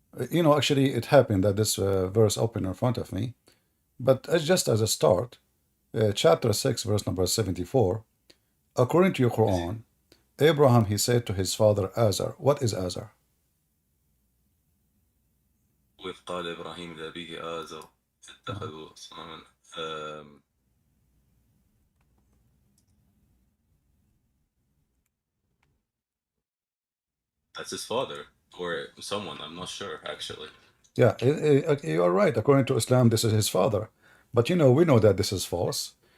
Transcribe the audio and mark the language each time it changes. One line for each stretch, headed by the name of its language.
English: You know, actually, it happened that this verse opened in front of me, but as just as a start, chapter 6, verse number 74. According to your Quran, Abraham he said to his father Azar. What is Azar?
Arabic: وإذ قال إبراهيم لأبيه آزر Uh, اتخذوا صنما.
English: Um, that's his father or someone. I'm not sure actually. yeah, you are right. According to Islam, this is his father. But you know, we know that this is false.